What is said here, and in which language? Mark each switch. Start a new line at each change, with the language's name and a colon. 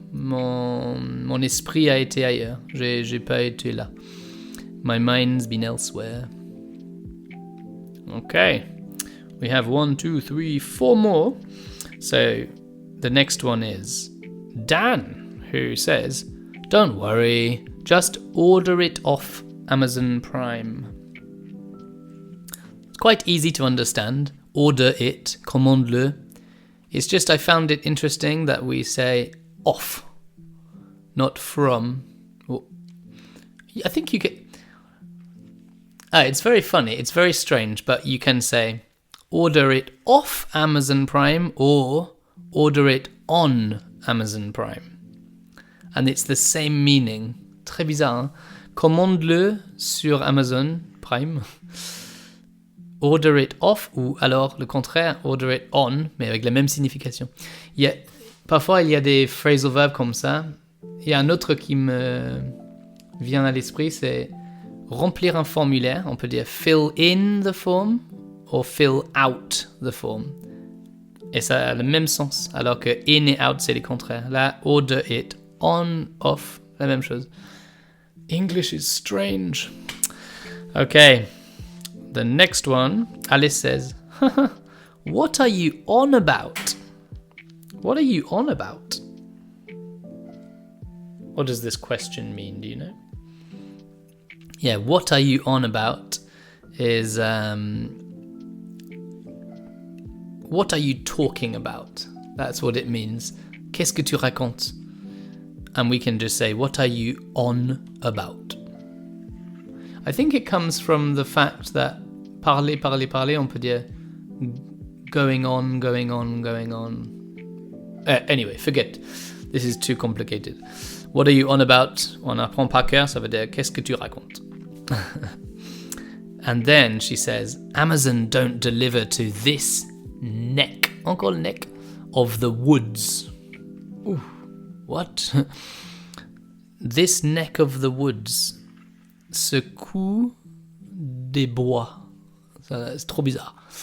French: Mon esprit a été ailleurs. J'ai pas été là.
English: My mind's been elsewhere. Okay. We have 1, 2, 3, 4 more. So the next one is Dan, who says, don't worry, just order it off Amazon Prime. It's quite easy to understand. Order it,
French: commande-le.
English: It's just I found it interesting that we say off, not from. I think you can... it's very funny, it's very strange, but you can say order it off Amazon Prime or order it on Amazon Prime. And it's the same meaning.
French: Très bizarre, hein? Commande-le sur Amazon Prime.
English: Order it off,
French: ou alors le contraire,
English: order it on,
French: mais avec la même signification. Parfois, il y a des phrasal verbs comme ça. Il y a un autre qui me vient à l'esprit, c'est remplir un formulaire. On peut dire
English: fill in the form
French: ou
English: fill out the form.
French: Et ça a le même sens, alors que in et out, c'est les contraires. Là,
English: order it on, off,
French: la même chose.
English: English is strange. Okay. The next one, Alice says, what are you on about? What are you on about? What does this question mean? Do you know? Yeah, what are you on about is what are you talking about? That's what it means.
French: Qu'est-ce que tu racontes?
English: And we can just say, what are you on about? I think it comes from the fact that
French: parler, parler, parler, on peut dire
English: going on, going on, going on. Anyway, forget. This is too complicated. What are you on about?
French: On apprend par cœur, ça veut dire qu'est-ce que tu racontes?
English: And then she says, Amazon don't deliver to this neck,
French: encore le
English: neck, of the woods. Ooh, what? This neck of the woods.
French: Ce coup des bois. C'est trop bizarre.